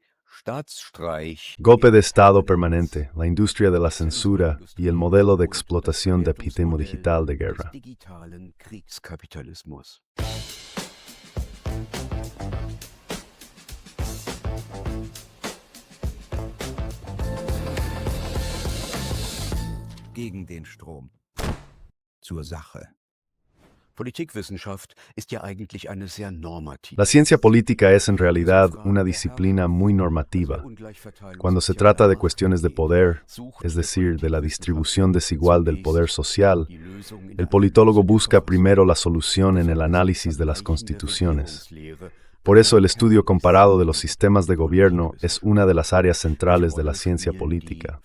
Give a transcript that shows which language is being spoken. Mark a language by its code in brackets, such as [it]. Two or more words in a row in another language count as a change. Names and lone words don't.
[es] Golpe de Estado permanente, la industria de la censura y el modelo de explotación de epítemo digital de guerra. [de] Gegen den Strom. Zur Sache. Politikwissenschaft ist ja eigentlich eine sehr normative. [es] La ciencia política es en realidad una disciplina muy normativa. Cuando se trata de cuestiones de poder, es decir, de la distribución desigual del poder social, el politólogo busca primero la solución en el análisis de las constituciones. Por eso el estudio comparado de los sistemas de gobierno es una de las áreas centrales de la ciencia política.